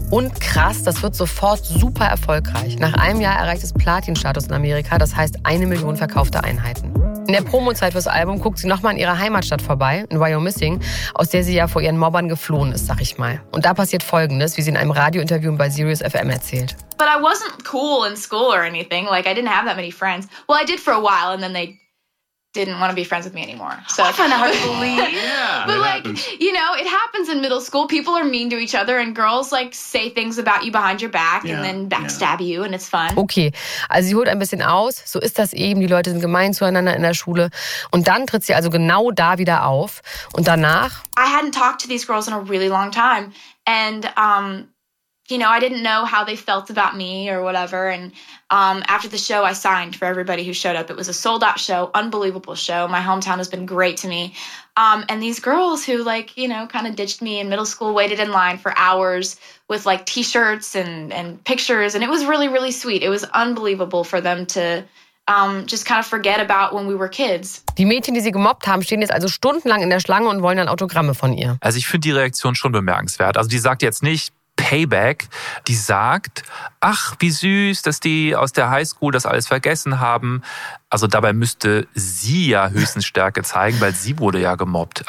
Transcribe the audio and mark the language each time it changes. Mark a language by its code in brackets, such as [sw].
[de] Und krass, das wird sofort super erfolgreich. Nach einem Jahr erreicht es Platin-Status in Amerika, das heißt 1 Million verkaufte Einheiten. In der Promo-Zeit fürs Album guckt sie nochmal in ihrer Heimatstadt vorbei, in Wyomissing, aus der sie ja vor ihren Mobbern geflohen ist, sag ich mal. Und da passiert Folgendes, wie sie in einem Radiointerview bei Sirius FM erzählt. [en] But I wasn't cool in school or anything. Like, I didn't have that many friends. Well, I did for a while and then they didn't want to be friends with me anymore. So I find that hard to believe. Yeah, but you know, it happens in middle school. People are mean to each other and girls like say things about you behind your back, yeah, and then backstab, yeah, you and it's fun. [de] Okay, also sie holt ein bisschen aus. So ist das eben. Die Leute sind gemein zueinander in der Schule. Und dann tritt sie also genau da wieder auf. Und danach? [en] I hadn't talked to these girls in a really long time. And, you know, I didn't know how they felt about me or whatever. And after the show, I signed for everybody who showed up. It was a sold out show, unbelievable show. My hometown has been great to me. And these girls who, like, you know, kind of ditched me in middle school, waited in line for hours with like T-shirts and pictures. And it was really, really sweet. It was unbelievable for them to just kind of forget about when we were kids. [de] Die Mädchen, die sie gemobbt haben, stehen jetzt also stundenlang in der Schlange und wollen dann Autogramme von ihr. Also ich finde die Reaktion schon bemerkenswert. Also die sagt jetzt nicht Payback, die sagt, ach, wie süß, dass die aus der Highschool das alles vergessen haben. Also dabei müsste sie ja höchstens Stärke zeigen, weil sie wurde ja gemobbt.